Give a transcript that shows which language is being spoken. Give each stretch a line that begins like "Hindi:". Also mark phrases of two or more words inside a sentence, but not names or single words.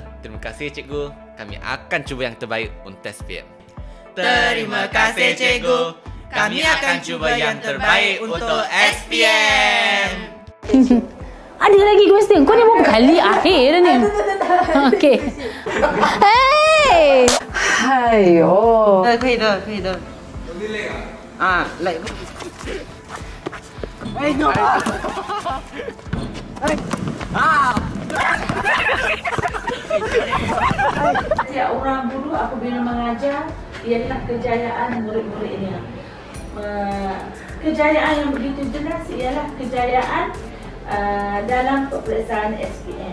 Malay: Terima kasih cikgu. Kami akan cuba yang terbaik untuk SPM. Terima kasih cikgu. Kami akan cuba yang terbaik untuk SPM. Ada lagi question. Kau ni berapa kali akhir dah ni? Okey. Hey!
Chinese: Hayo. 可以的，可以的。啊，来。哎，no！
Malay: Setiap orang guru apabila mengajar ialah kejayaan murid-muridnya. Kejayaan yang begitu jelas ialah kejayaan dalam peperiksaan SPM.